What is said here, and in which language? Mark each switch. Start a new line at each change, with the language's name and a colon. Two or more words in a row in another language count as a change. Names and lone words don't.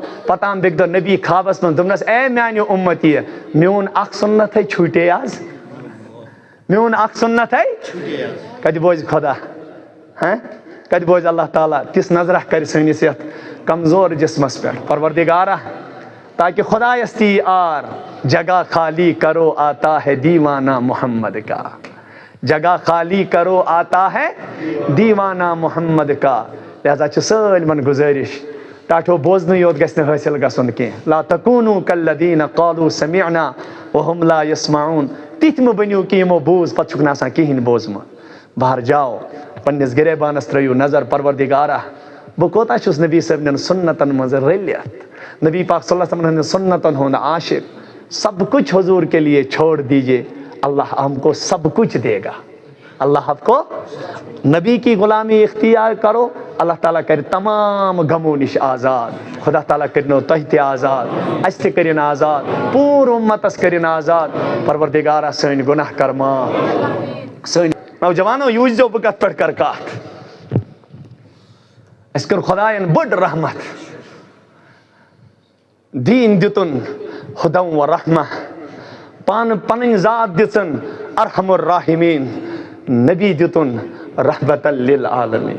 Kashmiri: پتہٕ آم بیٚکہِ دۄہ نبی خوابس منٛز دوٚپنس اے میانہِ اُمتی میون اکھ سُنتھے چھوٗٹے آز میون اکھ سُنتھے کتہِ بوزِ خۄدا کتہِ بوزِ اللہ تعالیٰ تِژھ نظرہ کرِ سٲنِس یتھ کمزور جسمس پٮ۪ٹھ. پروردگارہ تاکہ خدایس تی آر
Urdu: جگہ خالی کرو آتا ہے دیوانہ محمد کا. جگہ خالی کرو آتا ہے دیوانہ محمد کا.
Kashmiri: لہذا چھ سٲلمن گزٲرِش ٹاٹھو بوزنٕے یوت گژھِ نہٕ حٲصِل گژھُن کینٛہہ.
Arabic: لا تکوٗنوٗ کالذیٖنَ قالوٗ سمعنا وهم لا يسمعون.
Kashmiri: تِتھۍ مہٕ بٔنِو کہِ یِمو بوٗز پتہٕ چھُکھ نہٕ آسان کِہیٖنۍ بوزمُت. بہر جاو پننِس گریبانس ترٲیِو نظر پروردگارا بہٕ کوتاہ چھُس نبی صٲبنٮ۪ن سنتن منٛز رٔلِتھ. نبی پاک
Arabic: صلی اللہ علیہ وسلم
Kashmiri: ہٕنٛدٮ۪ن سنتن ہُنٛد عاشق.
Urdu: سب کچھ حضور کے لیے چھوڑ دیجیے, اللہ ہم کو سب کچھ دے گا. اللہ آپ کو نبی کی غلامی اختیار کرو,
Kashmiri: اللہ تعالیٰ کر تمام غمو نش آزاد. خدا تعالیٰ کرنو تۄہہِ تہِ آزاد, اَسہِ تہِ کٔرِن آزاد, پوٗرٕ اُمتس کٔرِن آزاد. پروردگارا سٲنۍ گۄناہ کر معاف. سٲنۍ نوجوانو یوٗزیو بہٕ کتھ پٮ۪ٹھ کرٕ کتھ. اَسہِ کٔر خۄداین بٔڑ رحمت, دیٖن دِتُن ہُدم و رحمہ, پانہٕ پنٕنۍ ذات دِژٕن
Arabic: ارحم الراحمین,
Kashmiri: نبی دِتُن
Arabic: رحمتً للعالمین.